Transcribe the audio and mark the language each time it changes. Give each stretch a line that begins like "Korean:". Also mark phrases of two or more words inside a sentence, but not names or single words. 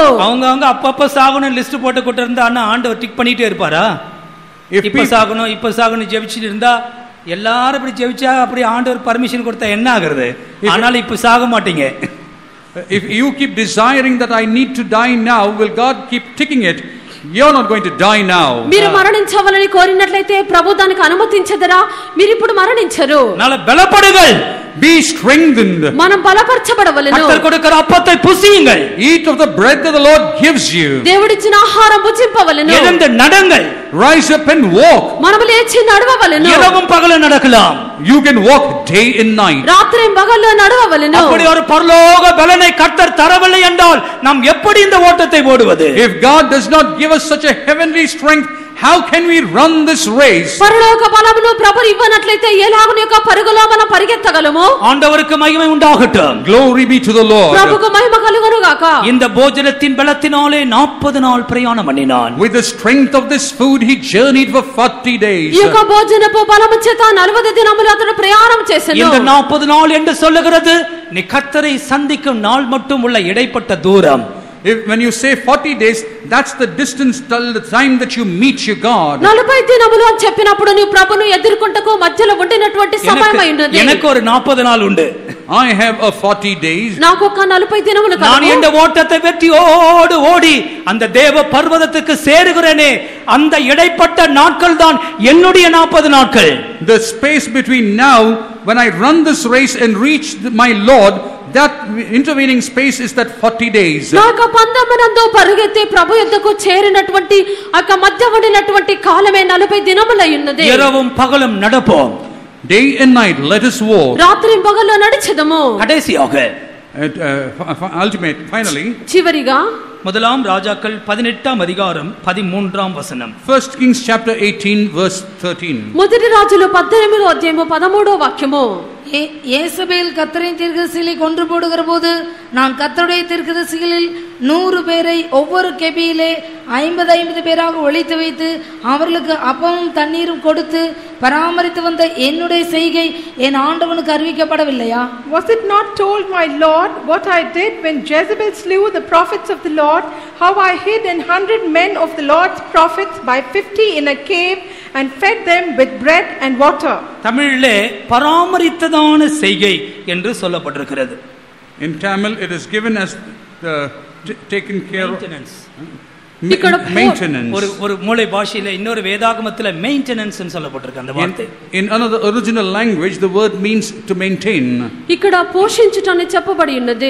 Tamil: அவங்க அப்பப்ப சாகணும் லிஸ்ட் போட்டு கொண்டு இருந்தா ஆண்டவர் டிக் பண்ணிட்டே இருப்பாரா? If இப்ப சாகணும் ஜெபிச்சுட்டு இருந்தா எல்லாரும் இப்படி ஜெபிச்சா அப்படி ஆண்டவர் பர்மிஷன் கொடுத்தா என்ன ஆகுறது? ஆனாலும் இப்ப சாக மாட்டீங்க.
English: If you keep desiring that I need to die now, will God keep ticking it? You're not going to die now.
Telugu: మీరు మరణించవాలని కోరినట్లయితే ప్రభు దానికి అనుమతించదరా? మీరు ఇప్పుడు మరణించరు.
Tamil: நல்ல பலப்படுங்கள்.
English: Be strengthened.
Telugu: మనం బలపరచబడవలెను.
Tamil: கர்த்தர் கொடுக்கிற அப்பத்தை புசியுங்கள்.
English: Eat of the bread that the Lord gives you.
Telugu: దేవుడిచ్చిన ఆహారం భుజింపవలెను.
Tamil: எழுந்து நடங்கள்.
English: Rise up and walk.
Telugu: మనము లేచి నడవవలెను.
Tamil: இரவும் பகலும் நடக்கலாம்.
English: You can walk day and night.
Telugu: రాత్రి పగల్లో నడవవలెను.
Tamil: அப்படி ஒரு பரலோக பலனை கர்த்தர் தரவில்லை என்றால் நாம் எப்படி இந்த ஓட்டத்தை ஓடுவது?
English: If God does not give us such a heavenly strength, how can we run this race?
Telugu: పరలోక బలమును ప్రభు ఇవ్వనట్లయితే ఎలాగున యొక్క పరుగులో మనం పరిగెత్తగలము?
Tamil: ஆண்டவருக்கு மகிமை உண்டாகட்டும்.
English: Glory be to the Lord.
Telugu: ప్రభువుకు మహిమ కలుగును గాక.
Tamil: இந்த போஜனத்தின் பலத்தினாலே 40 நாள் பிரயாணம் பண்ணினான்.
English: With the strength of this food he journeyed for 40 days.
Telugu: ఈ యొక్క భోజనపు బలము చేత 40 దినములు అతడు ప్రయాణం చేసెను.
Tamil: இந்த 40 நாள் என்று சொல்லுகிறது நீ கர்த்தரை சந்திக்கும் நாள் மட்டும் உள்ள இடைப்பட்ட தூரம்.
English: When you say 40 days, that's the distance till the time that you meet your God.
Telugu: 40 దినములు అని చెప్పినప్పుడు నీ ప్రభువును ఎదుర్కొంటకు మధ్యలో ఉండినటువంటి సమయం అయినది.
Tamil: எனக்கு ஒரு 40 நாள் உண்டு.
English: I have a 40 days.
Telugu: నాకు ఒక 40 దినములు కలవు.
Tamil: நான் இந்த ஓட்டத்தை வெற்றியோடு ஓடி அந்த தேவ பர்வதத்துக்கு சேருகிறேனே, அந்த இடைப்பட்ட நாட்கள் தான் என்னுடைய 40 நாட்கள்.
English: The space between now when I run this race and reach my Lord, that intervening space is that 40 days.
Telugu: నాకు పందమనందు పరిగెత్తి ప్రభు యొద్దకు చేరినటువంటి ఆ మధ్య ఉండినటువంటి కాలమే 40 దినములై ఉన్నది.
Tamil: இரவும் பகலும் நடப்போம்.
English: Day and night let us walk.
Telugu: రాత్రి పగలు నడిచెదము.
Tamil: கடைசியாக
English: Ultimate finally
Telugu: చివరిగా
Tamil: முதலாம் ராஜாக்கள் 18ஆம் அதிகாரம் 13ஆம் வசனம்.
English: 1 Kings chapter 18 verse 13.
Telugu: మొదటి రాజులు 18వ అధ్యాయము 13వ వాక్యము.
Tamil: யேசபேல் கர்த்தரின் தீர்க்கதரிசிகளை கொன்று போடுகிற போது நான் கர்த்தருடைய தீர்க்கதரிசிகளில் 100 பேரை ஒவ்வொரு கெபியிலே 50 பேராக ஒழித்து வைத்து அவர்களுக்கு அப்பமும் தண்ணீரும் கொடுத்து பராமரித்து வந்த என்னுடைய செய்கை என் ஆண்டவனுக்கு அறிவிக்கப்படவில்லையா?
English: Was it not told, my Lord, what I did when Jezebel slew the prophets of the Lord, how I hid 100 men of the Lord's prophets by 50 in a cave and fed them with bread and water?
Tamil: தமிழிலே பராமரித்ததான செய்கை என்று சொல்லப்பட்டிருக்கிறது.
English: In Tamil it is given as the taken care of maintenance.
Tamil: ஒரு மூலை பாஷையில இன்னொரு வேதாகமத்துல மெயின்டெனன்ஸ் ன்னு சொல்லப்பட்டிருக்கு அந்த வார்த்தை.
English: In another original language the word means to maintain.
Telugu: ఇక్కడ పోషించుటని చెప్పబడి ఉన్నది.